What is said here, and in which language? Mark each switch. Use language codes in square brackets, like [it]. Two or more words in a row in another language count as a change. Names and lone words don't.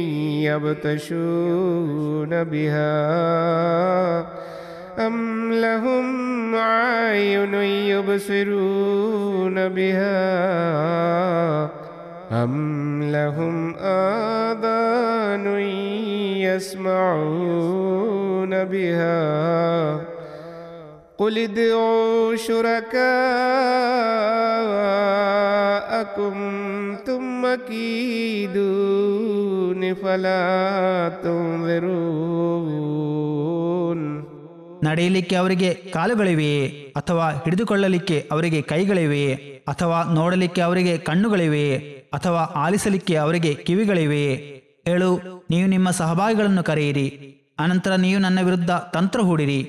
[ar] يبطشون بها أم لهم أعين يبصرون بها أم لهم آذان يسمعون بها قل ادعوا شركاءكم ثم كيدون فلا تنظرون. [kn] ನಡೆಯಲಿಕ್ಕೆ ಅವರಿಗೆ ಕಾಲುಗಳಿವೆಯೇ, ಅಥವಾ ಹಿಡಿದುಕೊಳ್ಳಲಿಕ್ಕೆ ಅವರಿಗೆ ಕೈಗಳಿವೆಯೇ, ಅಥವಾ ನೋಡಲಿಕ್ಕೆ ಅವರಿಗೆ ಕಣ್ಣುಗಳಿವೆಯೇ, ಅಥವಾ ಆಲಿಸಲಿಕ್ಕೆ ಅವರಿಗೆ ಕಿವಿಗಳಿವೆಯೇ? ಹೇಳು, ನೀವು ನಿಮ್ಮ ಸಹಭಾಗಿಗಳನ್ನು ಕರೆಯಿರಿ, ಅನಂತರ ನೀವು ನನ್ನ ವಿರುದ್ಧ ತಂತ್ರ ಹೂಡಿರಿ.